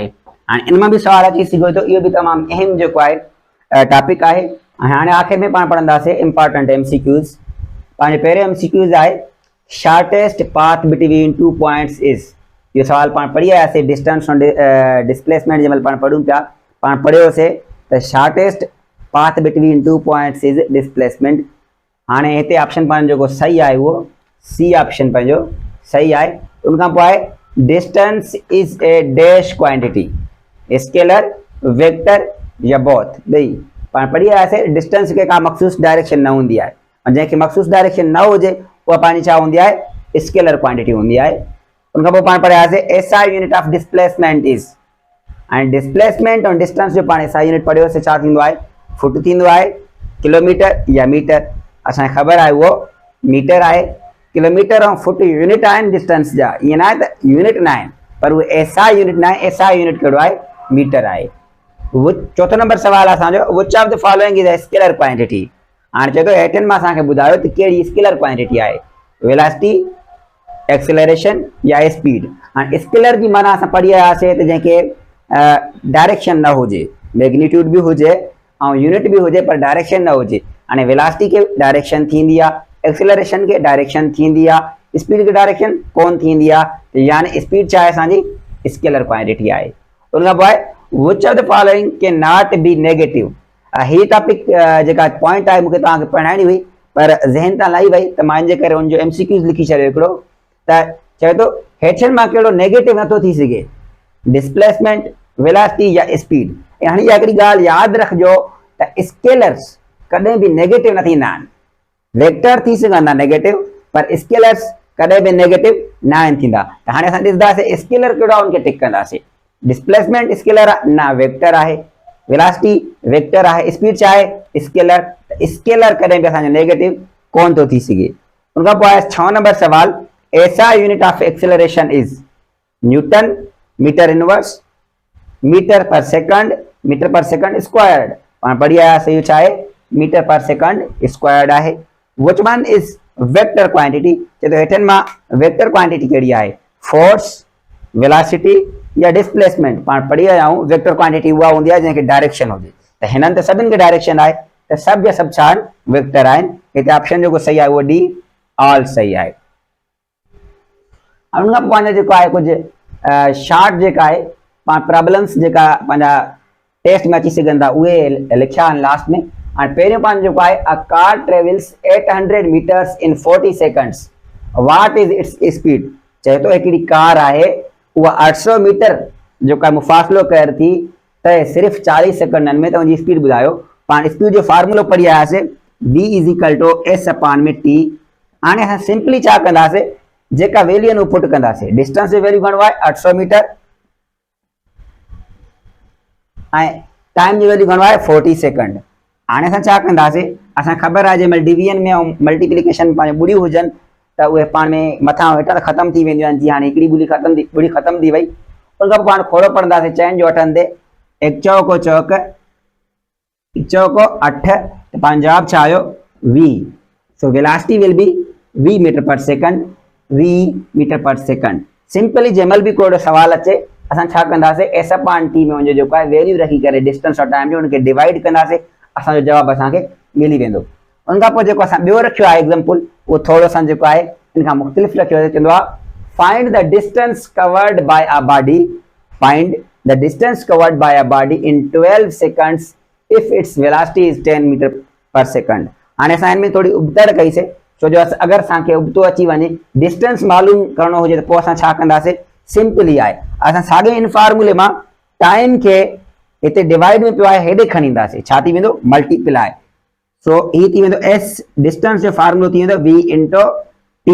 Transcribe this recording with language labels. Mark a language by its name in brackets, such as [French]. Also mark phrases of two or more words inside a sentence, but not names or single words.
[Sindhi] हाणे इन मां बि सवाल अची सघे थो, इहो बि तमामु अहम जेको आहे टॉपिक आहे। हाणे आख़िर में पाण पढ़ंदासीं [English] important MCQs. [Sindhi] पंहिंजो पहिरियों एमसीक्यूज़ आहे [English] shortest path between 2 points is. [Sindhi] इहो सवाल पाण पढ़ी आयासीं डिस्टेंस ऐं डिस्प्लेसमेंट जंहिं महिल पाण पढ़ूं पिया पाण पढ़ियोसीं त [English] shortest path between 2 points is displacement. [Sindhi] हाणे हिते ऑप्शन पंहिंजो जेको सही आहे उहो [English] C option [Sindhi] पंहिंजो सही आहे। उनखां पोइ आहे [English] distance is a dash quantity scalar vector [Sindhi] या बोथ ॿई पाण पढ़ी आयासीं डिस्टेंस खे का मखसूस डायरेक्शन न हूंदी आहे ऐं जंहिंखे मखसूस डायरेक्शन न हुजे उहा पंहिंजी छा हूंदी आहे [English] scalar quantity [Sindhi] हूंदी आहे उन खां पोइ पाण पढ़ियासीं [English] SI unit of displacement is [Sindhi] ऐं डिस्प्लेसमेंट ऐं डिस्टेंस जो पाण [English] SI unit [Sindhi] पढ़ियोसीं छा थींदो आहे फुट थींदो आहे किलोमीटर या मीटर असांखे ख़बर आहे उहो मीटर आहे किलोमीटर ऐं फुट यूनिट आहिनि डिस्टेंस जा ईअं न आहे त यूनिट न आहिनि पर उहे [English] SI unit [Sindhi] न आहे [English] SI unit [Sindhi] कहिड़ो आहे मीटर आहे चौथो नंबर सवाल असांजो [English] which of the following is a scalar quantity [Sindhi] हाणे चए थो हेठनि मां असांखे ॿुधायो त कहिड़ी [English] scalar quantity [Sindhi] आहे [English] velocity acceleration [Sindhi] या स्पीड हाणे स्केलर जी माना असां पढ़ी आयासीं त जंहिंखे डायरेक्शन न हुजे मैग्नीट्यूड बि हुजे ऐं यूनिट बि हुजे पर डायरेक्शन न हुजे हाणे वेलोसिटी खे डायरेक्शन थींदी आहे एक्सेलरेशन खे डायरेक्शन थींदी आहे स्पीड खे डायरेक्शन कोन थींदी आहे यानी स्पीड छा आहे असांजी स्केलर क्वांटिटी आहे उन खां पोइ आहे [English] which of the following cannot be negative [Sindhi] ही टॉपिक जेका पॉइंट आहे मूंखे तव्हांखे पढ़ाइणी हुई पर ज़हन तां लही वई त मां इन जे करे उनजो MCQs लिखी छॾियो हिकिड़ो त चए थो हेठनि मां कहिड़ो नेगेटिव नथो थी सघे [English] displacement velocity [Sindhi] या स्पीड ऐं हाणे इहा हिकिड़ी ॻाल्हि यादि रखिजो त स्केलर्स कॾहिं बि नेगेटिव न थींदा आहिनि वेक्टर थी सघंदा नेगेटिव पर स्केलर्स कॾहिं बि नेगेटिव न आहिनि थींदा त हाणे असां ॾिसंदासीं स्केलर कहिड़ो आहे उनखे टिक कंदासीं [English] displacement scalar [Sindhi] आहे न वेक्टर आहे [English] velocity vector [Sindhi] आहे स्पीड छा आहे स्केलर स्केलर कॾहिं बि असांजो नेगेटिव कोन थो थी सघे उन खां पोइ आहे 6 नंबर सवाल [English] SI unit of acceleration is newton meter inverse meter per second squared [Sindhi] पाण पढ़ी आयासीं इहो छा आहे [English] meter per second squared [Sindhi] आहे [English] which one is vector quantity [Sindhi] चए थो हेठनि मां [English] vector quantity [Sindhi] कहिड़ी आहे [English] force velocity [Sindhi] या डिस्प्लेसमेंट पाण पढ़ी आया आहियूं [English] vector quantity [Sindhi] उहा हूंदी आहे जंहिंखे डायरेक्शन हुजे त हिननि त सभिनि खे डायरेक्शन आहे त सभु जा सभु छा आहिनि वेक्टर आहिनि हिते ऑप्शन जेको सही आहे उहो [English] D all [Sindhi] सही आहे उन खां पोइ पंहिंजो जेको आहे कुझु शार्ट जेका आहे पाण प्रॉब्लम्स जेका पंहिंजा टेस्ट में अची सघनि था उहे लिखिया आहिनि लास्ट में हाणे पहिरियों पंहिंजो जेको आहे [English] a car travels 800 meters in 40 seconds what is its speed [Sindhi] चए थो हिकिड़ी कार आहे उहा 800 मीटर जेको आहे मुफ़ासिलो कर थी त सिर्फ़ु 40 सेकंडनि में त उनजी स्पीड ॿुधायो पाण स्पीड जो फार्मूलो पढ़ी आयासीं [English] v is equal to s upon [Sindhi] में t हाणे असां सिंपली छा कंदासीं जेका वैल्यू आहिनि उहो पुट कंदासीं डिस्टेंस जो वैल्यू घणो आहे 800 मीटर ऐं टाइम जो वैल्यू घणो आहे 40 सेकंड हाणे असां छा कंदासीं असां ख़बर आहे जंहिंमहिल डिवीजन में ऐं मल्टीप्लिकेशन पंहिंजो ॿुड़ियूं हुजनि त उहे पाण में मथां हेठां त ख़तमु थी वेंदियूं आहिनि जीअं हाणे हिकिड़ी ॿुड़ी ख़तमु थी वई उन खां पोइ पाण खोड़ो पढ़ंदासीं चइनि जो अठनि ते एक चौको चौक चौको 8 त पंहिंजो जवाबु छा आयो v [English] so velocity will be v meter per second v meter per second [Sindhi] सिंपली जंहिंमहिल बि कोई सवाल अचे असां छा कंदासीं [English] s upon t [Sindhi] में उनजो जेको आहे वैल्यू रखी करे डिस्टेंस और टाइम जो उनखे डिवाइड कंदासीं असांजो जवाबु असांखे मिली वेंदो उन खां पोइ जेको असां ॿियो रखियो आहे एग्जाम्पल उहो थोरो असां जेको आहे इन खां मुख़्तलिफ़ रखियो आहे चवंदो आहे [English] find the distance covered by a body find the distance covered by a body in 12 seconds if its velocity is 10 meter per second [Sindhi] हाणे असां हिन में थोरी उबतड़ कईसीं छो जो अगरि असांखे उबतो अची वञे डिस्टेंस मालूम करणो हुजे त पोइ असां छा कंदासीं सिंपली आहे असां साॻे इन फॉर्मूले मां टाइम खे हिते डिवाइड में पियो आहे हेॾे खणी ईंदासीं छा थी वेंदो मल्टीप्लाई सो ही थी वेंदो s डिस्टेंस जो फार्मूलो थी वेंदो [English] v into t